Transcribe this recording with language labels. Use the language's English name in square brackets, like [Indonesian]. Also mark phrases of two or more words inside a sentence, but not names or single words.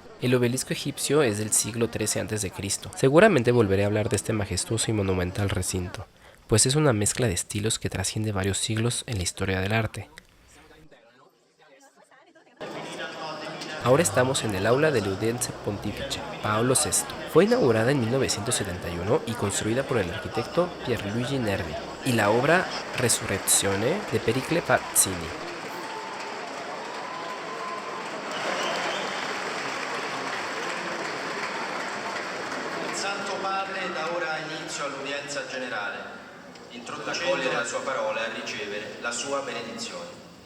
[Spanish] El obelisco egipcio es del siglo XIII a.C. Seguramente volveré a hablar de este majestuoso y monumental recinto, pues es una mezcla de estilos que trasciende varios siglos en la historia del arte. Ahora estamos en el aula del Audience Pontifice Paolo VI. Fue inaugurada en 1971 y construida por el arquitecto Pierluigi Nervi y la obra Resurrezione de Pericle Pazzini. [Italian] Il Santo Padre dà ora inizio all'udienza generale, introducendo la sua parola e ricevere la sua benedizione.